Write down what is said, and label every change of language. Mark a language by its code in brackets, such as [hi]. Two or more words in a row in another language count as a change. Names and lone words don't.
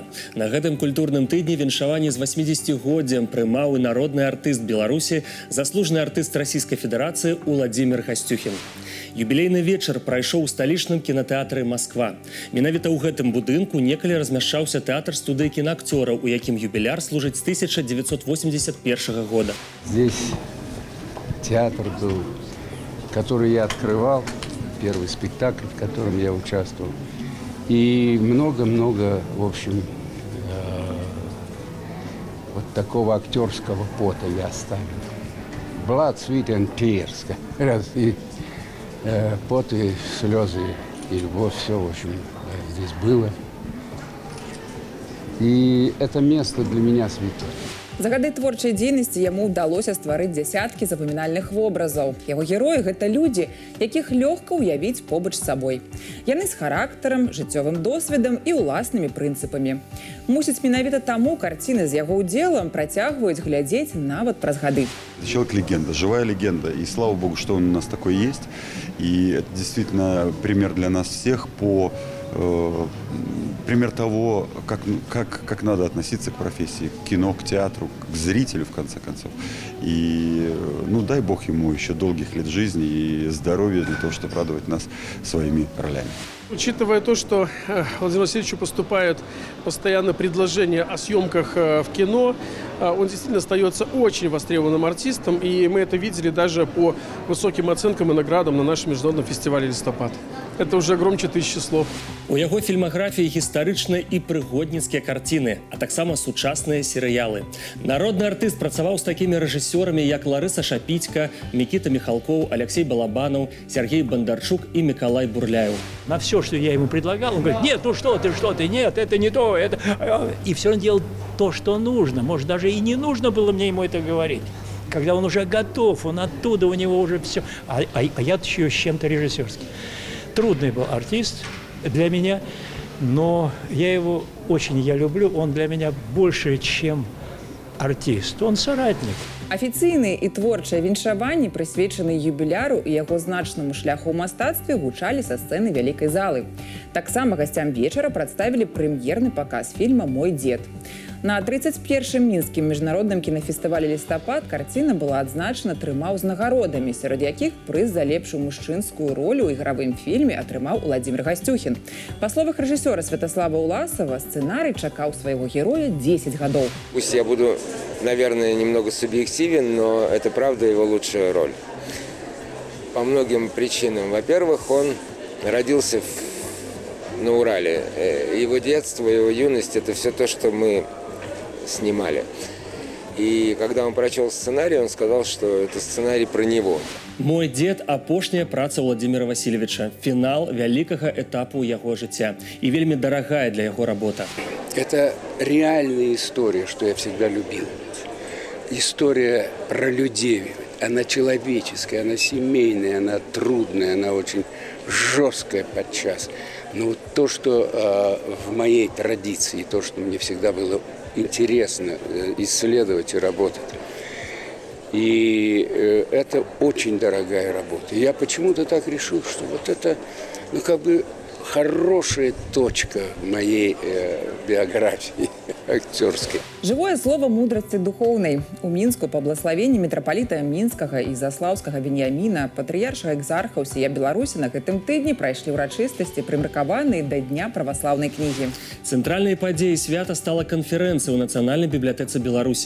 [be] На гэтым культурным тыдні віншаванне з 80-годдзям прымаў і народны артыст Беларусі, заслужаны артыст Расійскай Федэрацыі Владзімір Гасцюхін. Юбілейны вечар прайшоў у сталічным кінатэатры «Масква». Менавіта ў гэтым будынку некалі размяшчаўся тэатр студыі кінаакцёраў, у якім юбіляр служыць з 1981 года. [ru] Здесь театр был, который я открывал, первый спектакль, в котором я участвовал. И много-много, в общем, вот такого актерского пота я оставил. [en] Blood, sweat and tears. [ru] И пот, и слезы, и любовь, все, в общем, здесь было. И это место для меня святое. [be] За гады творчай дзейнасці яму ўдалося стварыць дзясяткі запамінальных вобразаў. Яго героі – гэта людзі, якіх лёгка ўявіць побач з сабой. Яны з характарам, жыццёвым досведам і ўласнымі прынцыпамі. Мусіць, менавіта таму карціны з яго ўдзелам працягваюць глядзець нават праз гады. [ru] Человек-легенда, живая легенда. И слава богу, что он у нас такой есть. И это действительно пример для нас всех пример того, как надо относиться к профессии, к кино, к театру, к зрителю, в конце концов. И, дай бог ему еще долгих лет жизни и здоровья для того, чтобы радовать нас своими ролями. Учитывая то, что Владимиру Васильевичу поступают постоянно предложения о съемках в кино, он действительно остается очень востребованным артистом, и мы это видели даже по высоким оценкам и наградам на нашем международном фестивале «Листопад». Это уже громче 1000 слов. [be] У яго фільмаграфіі гістарычныя і прыгодніцкія карціны, а таксама сучасныя серыялы. Народны артыст працаваў з такімі рэжысёрамі, як Ларыса Шапіцька, Мікіта Михалков, Алексей Балабанов, Сергей Бондарчук и Миколай Бурляев. [ru] На все, что я ему предлагал, он говорит: нет, что ты, нет, это не то, это... И все он делал то, что нужно. Может, даже и не нужно было мне ему это говорить. Когда он уже готов, он оттуда, у него уже все. А я еще с чем-то режиссерским. Трудный был артист для меня, но я люблю, он для меня больше, чем артист, он соратник. [be] Афіцыйныя і творчыя віншаванні, прысвечаныя юбіляру і яго значнаму шляху ў мастацтве, гучалі са сцэны вялікай залы. Таксама гасцям вечара прадставілі прэм'ерны паказ фільма «Мой дзед». На 31-м мінскім міжнародным кінафестывалі «Лістапад» карціна была адзначана 3 ўзнагародамі, сярод якіх прыз за лепшую мужчынскую ролю ў ігравым фільме атрымаў Владзімір Гасцюхін. Па словах рэжысёра Святаслава Уласова, сцэнарый чакаў свайго героя 10 гадоў. [ru] Пусть я буду, наверное, немного субъективен, но это правда его лучшая роль. По многим причинам. Во-первых, он родился на Урале. Его детство, его юность – это все то, что мы снимали. И когда он прочел сценарий, он сказал, что это сценарий про него. [be] Мой дед – апошняя праца Владимира Васильевича. Фінал вялікага этапу яго жыцця. І вельмі дарагая для яго работа. [ru] Это реальная история, что я всегда любил. История про людей. Она человеческая, она семейная, она трудная, она очень жесткая подчас. Но вот то, что в моей традиции, то, что мне всегда было интересно исследовать и работать. И это очень дорогая работа. Я почему-то так решил, что вот это, ну, как бы хорошая точка моей биографии актерской. [be] Жывое слово мудрасці духоўнай. У Мінску па благаславенні мітрапаліта Мінскага і Заслаўскага Веніяміна, патрыярша экзарха ўсія Беларусі на гэтым тыдні прайшлі ўрачыстасці, прымеркаваныя да Дня праваслаўнай кнігі. Цэнтральнай падзеяй свята стала канферэнцыя ў Нацыянальнай бібліятэцы Беларусі.